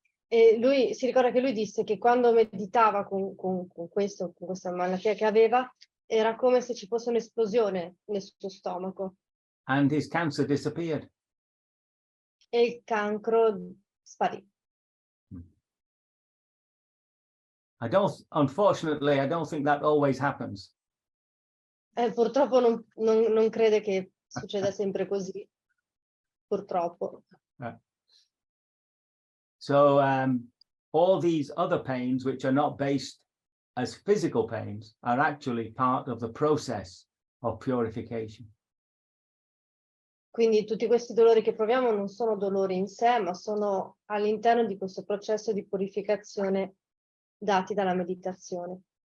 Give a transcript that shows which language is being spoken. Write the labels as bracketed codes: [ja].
[it] E lui si ricorda che lui disse che quando meditava con questa malattia che aveva, era come se ci fosse un'esplosione nel suo stomaco. [en] And his cancer disappeared. [it] E il cancro sparì. [en] Unfortunately, I don't think that always happens. [it] Purtroppo non crede che succeda sempre così. Purtroppo. [en] So all these other pains, which are not based as physical pains, are actually part of the process of purification. [it] Quindi tutti questi dolori che proviamo non sono dolori in sé, ma sono all'interno di questo processo di purificazione dati dalla meditazione.